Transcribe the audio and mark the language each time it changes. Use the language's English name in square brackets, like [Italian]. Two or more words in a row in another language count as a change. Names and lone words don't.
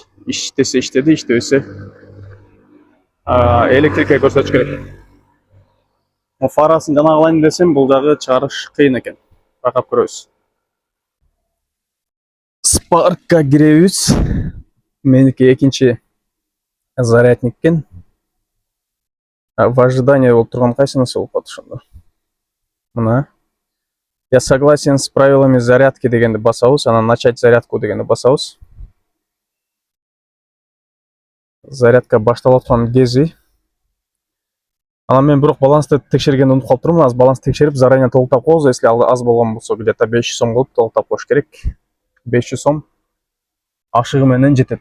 [Kyrgyz] Иштесе иштеди, иштебесе электрикке көрсөтүш керек. Фарасын жанагылайын десем, бул жагы чыгарыш кыйын экен. Байкап көрөбүз. Спаркка киребиз. Меники экинчи зарядник экен. [Russian] В ожидании [Kyrgyz] болуп турган кайсынысы болуп калды ошондо? Мына. [Russian] Я согласен с правилами зарядки [Kyrgyz] дегенди басабыз, анан [Russian] начать зарядку [Kyrgyz] дегенди басабыз. Зарядка башталып аткан кези. Анан мен бирок балансты текшергенди унутуп калып турмун. Аз баланс текшерип, заранее толуктап коебуз. Если аз болгон болсо, где-то 500 сом кылып толуктап коюш керек. 500 сом ашыгы менен жетет.